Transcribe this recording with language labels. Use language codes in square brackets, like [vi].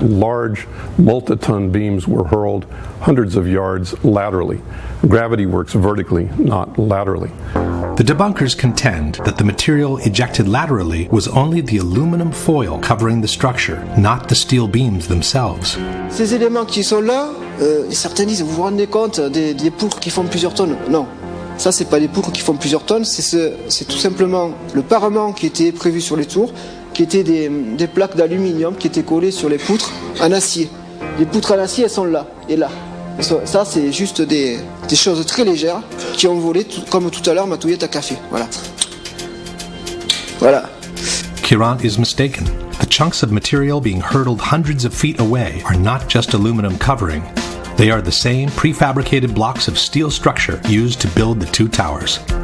[en] Large multi-ton beams were hurled hundreds of yards laterally. Gravity works vertically, not laterally. The debunkers contend that the material ejected laterally was only the aluminum foil covering the structure, not the steel beams themselves. [fr] Ces éléments qui sont là, certains disent, vous vous rendez compte des poutres qui font plusieurs tonnes? Non. Ça, c'est pas des poutres qui font plusieurs tonnes, c'est tout simplement le parement qui était prévu sur les tours, qui étaient des plaques d'aluminium qui étaient collées sur les poutres en acier. Les poutres en acier, elles sont là et là. Ça, c'est juste des choses très légères qui ont volé, comme tout à l'heure, ma touillette à café. Voilà. Voilà. [en] Kirant is mistaken. The chunks of material being hurled hundreds of feet away are not just aluminum covering. They are the same prefabricated blocks of steel structure used to build the two towers.